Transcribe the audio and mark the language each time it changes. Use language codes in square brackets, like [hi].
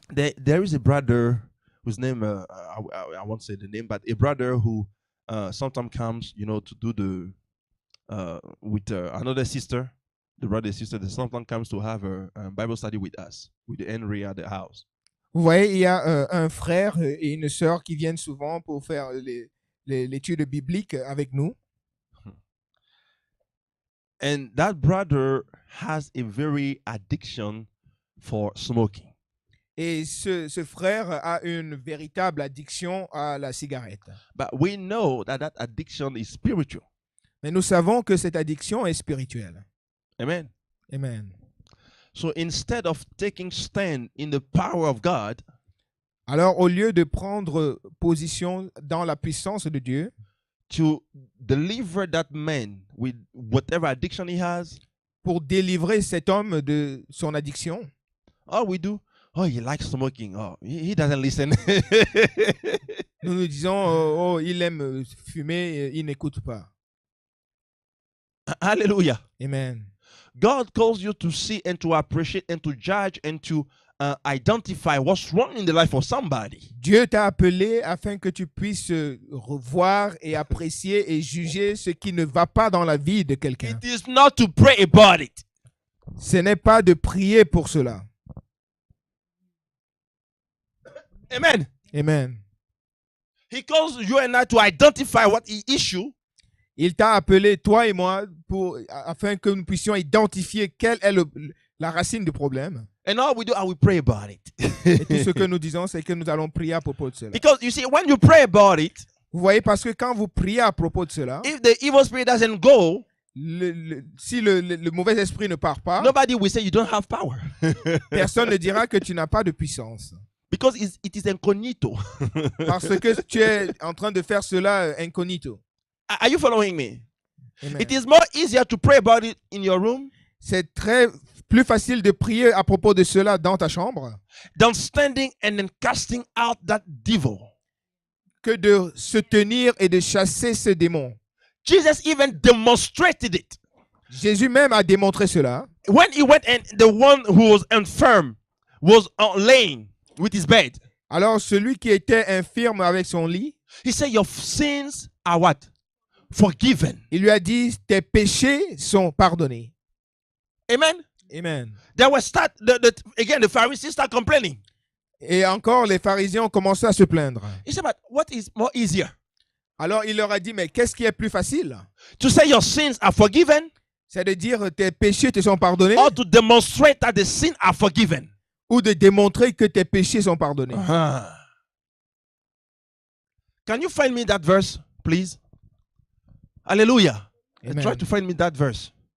[en] There is a brother whose name, I won't say the name, but a brother who sometimes comes, to do the, with another sister, the brother and sister, that sometimes comes to have a Bible study with us, with Henry at the house. [fr] Vous voyez, il y a un frère et une sœur qui viennent souvent pour faire l'étude biblique avec nous. [en] And that brother has a very addiction for smoking. [fr] Et ce frère a une véritable addiction à la cigarette. [en] But we know that addiction is spiritual. [fr] Mais nous savons que cette addiction est spirituelle. Amen. Amen. [en] So instead of taking stand in the power of God, [fr] Alors, au lieu de prendre position dans la puissance de Dieu, [en] to deliver that man with whatever addiction he has, [fr] pour délivrer cet homme de son addiction, [en] all we do, oh, he likes smoking. Oh, he doesn't listen. [fr] nous nous disons, il aime fumer, il n'écoute pas. Hallelujah. Amen. [en] God calls you to see and to appreciate and to judge and to identify what's wrong in the life of somebody. [fr] Dieu t'a appelé afin que tu puisses revoir et apprécier et juger ce qui ne va pas dans la vie de quelqu'un. [en] It is not to pray about it. [fr] Ce n'est pas de prier pour cela. Amen. Amen. [en] He calls you and I to identify what the issue. [fr] Il t'a appelé, toi et moi, afin que nous puissions identifier quelle est la racine du problème. [en] And all we do, we pray about it. [fr] Et tout ce que nous disons, c'est que nous allons prier à propos de cela. [en] Because you see, when you pray about it, [fr] Vous voyez, parce que quand vous priez à propos de cela, [en] if the evil spirit doesn't go, [fr] si le mauvais esprit ne part pas, [en] nobody will say you don't have power. [fr] personne ne dira que tu n'as pas de puissance. [en] Because it is incognito. [fr] Parce que tu es en train de faire cela incognito. [en] Are you following me? Amen. It is more easier to pray about it in your room [fr] C'est plus facile de prier à propos de cela dans ta chambre [en] than standing and then casting out that devil. [fr] que de se tenir et de chasser ce démon. [en] Jesus even demonstrated it. [fr] Jésus même a démontré cela. [en] When he went and the one who was infirm was laying with his bed, [fr] Alors celui qui était infirme avec son lit, [en] he said, your sins are what? Forgiven. [fr] il lui a dit, tes péchés sont pardonnés. Amen. Amen. [en] They were again, the Pharisees start complaining. [fr] Et encore, les pharisiens ont commencé à se plaindre. [en] He said, but what is more easier? [fr] Alors il leur a dit, mais qu'est-ce qui est plus facile? [en] To say your sins are forgiven [fr] C'est de dire, tes péchés te sont pardonnés [en] or to demonstrate that the sins are forgiven? [fr] ou de démontrer que tes péchés sont pardonnés. [en] Can you find me that verse, please? Hallelujah. Amen. Try to find me that verse.